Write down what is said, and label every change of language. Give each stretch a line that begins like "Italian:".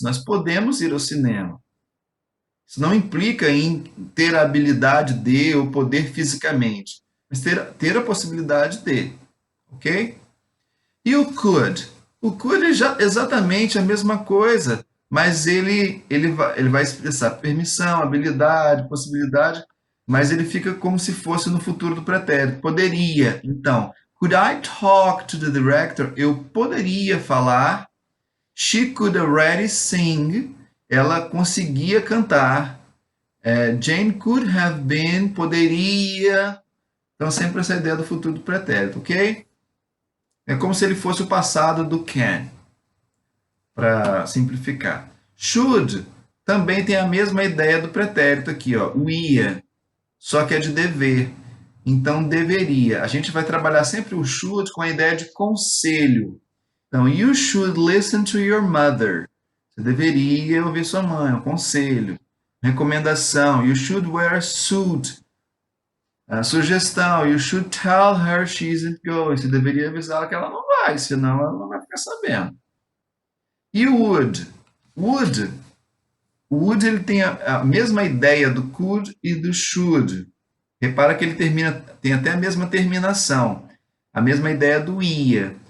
Portuguese: Nós podemos ir ao cinema. Isso não implica em ter a habilidade de ou poder fisicamente, mas ter a possibilidade de. Ok? E o could? O could é exatamente a mesma coisa, mas ele vai expressar permissão, habilidade, possibilidade, mas ele fica como se fosse no futuro do pretérito. Poderia. Então,
English: could I talk to the director?
Portuguese: Eu poderia falar.
English: She could already sing.
Portuguese: Ela conseguia cantar.
English: Jane could have been.
Portuguese: Poderia. Então, sempre essa ideia do futuro do pretérito, ok? É como se ele fosse o passado do can, para simplificar. Should também tem a mesma ideia do pretérito aqui, ó, o ia, só que é de dever. Então, deveria. A gente vai trabalhar sempre o should com a ideia de conselho. Então,
English: you should listen to your mother.
Portuguese: Você deveria ouvir sua mãe, um conselho. Recomendação,
English: you should wear a suit.
Portuguese: A sugestão,
English: you should tell her she isn't going.
Portuguese: Você deveria avisá-la que ela não vai, senão ela não vai ficar sabendo. E o would? Would ele tem a mesma ideia do could e do should. Repara que ele tem até a mesma terminação, a mesma ideia do ia.